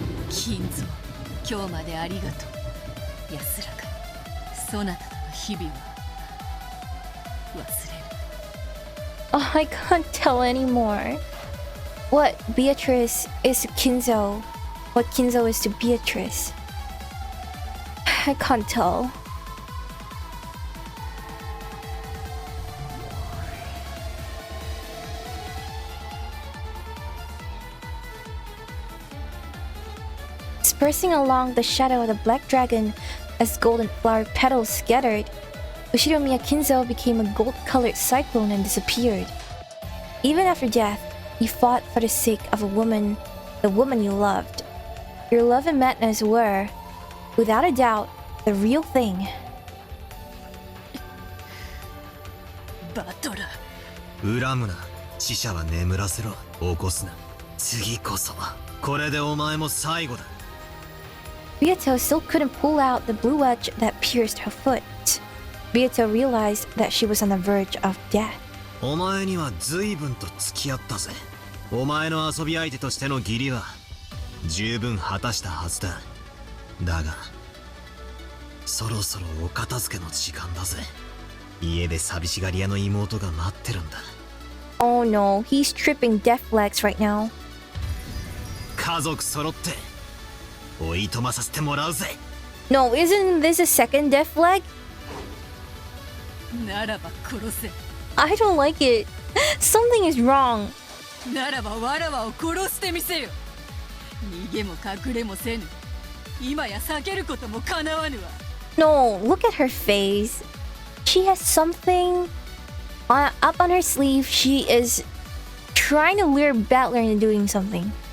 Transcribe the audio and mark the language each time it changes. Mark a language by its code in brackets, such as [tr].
[ja] 金蔵、今日までありがとう。安らかにそなたとの日々は忘れる。 [en] Oh, I can't tell anymore. What Beatrice is to Kinzo, what Kinzo is to Beatrice. I can't tell. Dispersing along the shadow of the black dragon as golden flower petals scattered, Ushiromiya Kinzo became a gold-colored cyclone and disappeared. Even after death, you fought for the sake of a woman, the woman you loved. Your love and madness were, without a doubt, the real thing. [ja] バトラ恨むな、死者は眠らせろ、起こすな。次こそはこれでお前も最後だ。 [en] Beato still couldn't pull out the blue wedge that pierced her foot. Beato realized that she was on the verge of death. [ja] お前には随分と付き合ったぜ。お前の遊び相手としての義理は十分果たしたはずだ。だがそろそろお片付けの時間だぜ。家で寂しがり屋の妹が待ってるんだ。 [en] Oh no, he's tripping death flags right now. [ja] 家族揃っておいとまさせてもらうぜ。 [en] No, isn't this a second death flag? [ja] ならば殺せ。 [en] I don't like it. Something is wrong. [ja] ならばわらわを殺してみせよ。逃げも隠れもせぬ。今や避けることもかなわぬわ。 [en] No, look at her face. She has something up on her sleeve. She is trying to lure Battler into doing something.